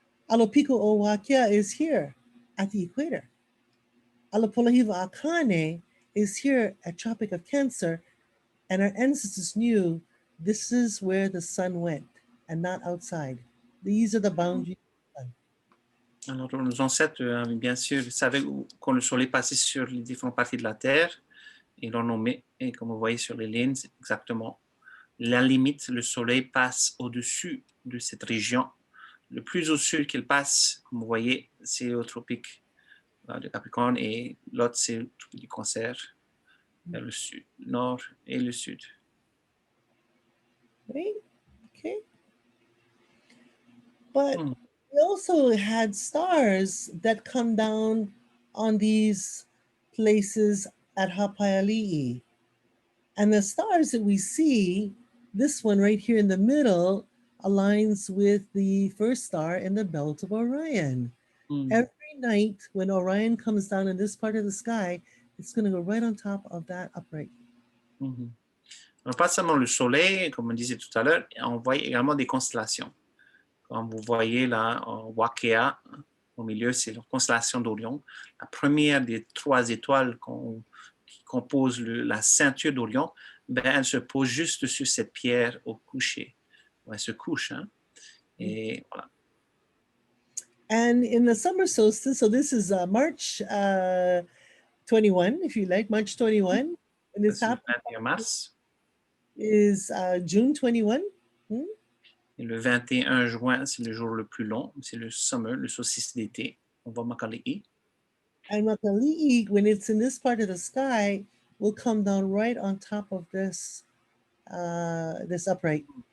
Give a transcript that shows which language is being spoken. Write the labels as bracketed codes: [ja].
[en] Alapiko-Owakea is here at the equator. Alapola Hiva Akane is here at Tropic of Cancer, and our ancestors knew this is where the sun went and not outside. These are the boundaries of the sun. [fr] Alors, nos ancêtres, bien sûr, savaient quand le soleil passait sur les différentes parties de la Terre, ils l'ont nommé, et comme vous voyez sur les lignes, c'est exactement la limite, le soleil passe au-dessus de cette région. Le plus au sud qu'il passe, comme vous voyez, c'est au tropique de Capricorne et l'autre, c'est le tropique du Cancer, vers le sud, nord et le sud. [en] Right? Okay. But we also had stars that come down on these places at Hapaiali'i. And the stars that we see, this one right here in the middle, aligns with the first star in the belt of Orion. Every night when Orion comes down in this part of the sky, it's going to go right on top of that upright. [fr] Alors, pas seulement le soleil, comme on disait tout à l'heure, on voit également des constellations. Comme vous voyez là, en Wakea, au milieu, c'est la constellation d'Orion. La première des 3 étoiles qui composent la ceinture d'Orion, ben, elle se pose juste sur cette pierre au coucher. Elle se couche. Hein? Et voilà. [en] And in the summer solstice, so this is March 21, if you like, March 21. And this [fr] C'est le 21 mars. [en] Is June 21. [fr] Et le 21 juin, c'est le jour le plus long. C'est le summer, le solstice d'été. On va Makali'i. [en] And Makali'i, when it's in this part of the sky, will come down right on top of this upright.